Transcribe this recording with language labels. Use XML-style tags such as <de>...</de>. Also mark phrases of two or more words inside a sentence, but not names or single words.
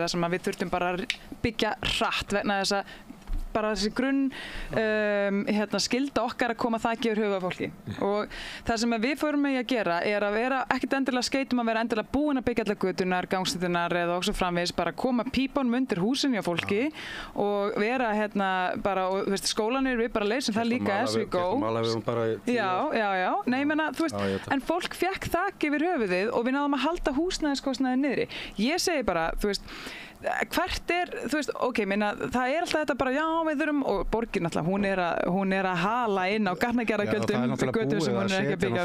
<is>það sem að við þurftum bara að byggja hratt vegna þess að bara þessi grunn skylda okkar að koma þakki yfir höfuð á fólki og það sem við fórum með að gera er að vera ekkert endilega skeitum að vera endilega búin að byggja allar götunar, gangstéttunar eða okkur framvegis, bara koma pípunum undir húsin hjá fólki og vera bara, og þú veist, skólanir við bara leysum það líka</is> <en>as we go.</en> <is>Já, nei, ég meina, þú veist, en fólk fekk þakki yfir höfuðið og við náðum að halda húsnæðiskostnaði niðri. Ég segi bara, þú veist, hvert er, þú veist, ok, minna, það er alltaf þetta bara, já, við þurfum, og borgin alltaf, hún er að hala inn á gatnagerðargjöldum götur sem hún er ekki að byggja, sko.</is>